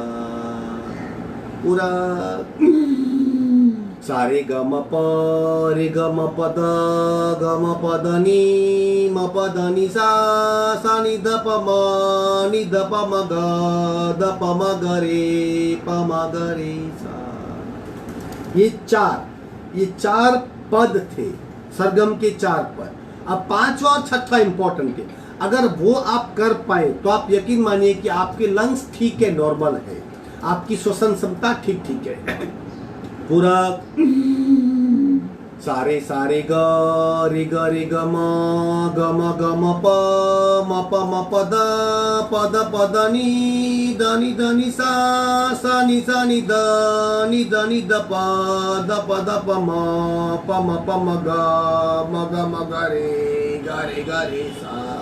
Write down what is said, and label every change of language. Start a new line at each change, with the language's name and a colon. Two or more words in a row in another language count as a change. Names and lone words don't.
Hindi: पूरक, सारे ग म प द नि सा सा नि द प म ग रे सा। ये चार पद थे, सरगम के 4 पद। अब 5वां और 6वां इंपॉर्टेंट है। अगर वो आप कर पाए तो आप यकीन मानिए कि आपके लंग्स ठीक है, नॉर्मल है, आपकी श्वसन क्षमता ठीक है। पूरक, सारे सारे ग रे ग म प द नि द नि सा सा नि द प म ग रे सा।